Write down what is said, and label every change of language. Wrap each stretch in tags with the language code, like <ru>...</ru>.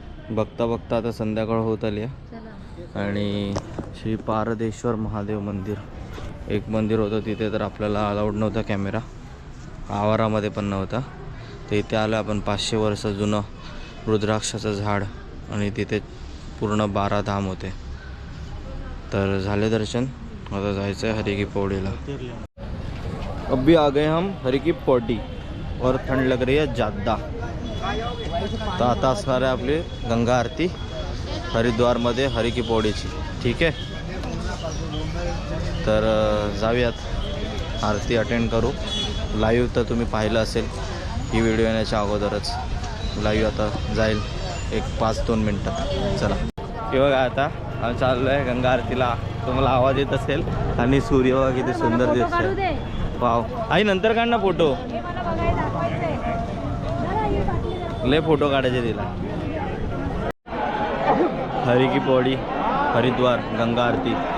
<mr>बघता बघता आता संध्याकाळ होत आली आहे आणि श्री पारदेश्वर महादेव मंदिर, एक मंदिर होतं तिथे, तर आपल्याला अलाउड नव्हता कॅमेरा, आवारामध्ये पण नव्हता. तर इथे आलं आपण. 500 वर्ष जुनं रुद्राक्षाचं झाड आणि तिथे पूर्ण 12 धाम होते. तर झाले दर्शन, आता जायचं आहे हरी की पौड़ीला.</mr> <hi>अभी आ गए हम हरी की पौड़ी और ठंड लग रही है ज़्यादा.</hi> <mr>तर आता असणार आहे आपली गंगा आरती हरिद्वारमध्ये हरी की पौड़ीची. ठीक आहे, तर जाऊयात आरती अटेंड करू. लाईव्ह तर तुम्ही पाहिलं असेल, ही व्हिडिओ येण्याच्या अगोदरच लाईव्ह आता जाईल एक 5-2 मिनटात. चला, हे बघा आता आम्ही चाललो आहे गंगा आरतीला. तुम्हाला आवाज येत असेल आणि सूर्य बघा किती सुंदर दिसतोय. वाव, आई नंतर काढ ना फोटो, लय फोटो काढायचे तिला. हरी की पौड़ी हरिद्वार गंगा आरती.</mr>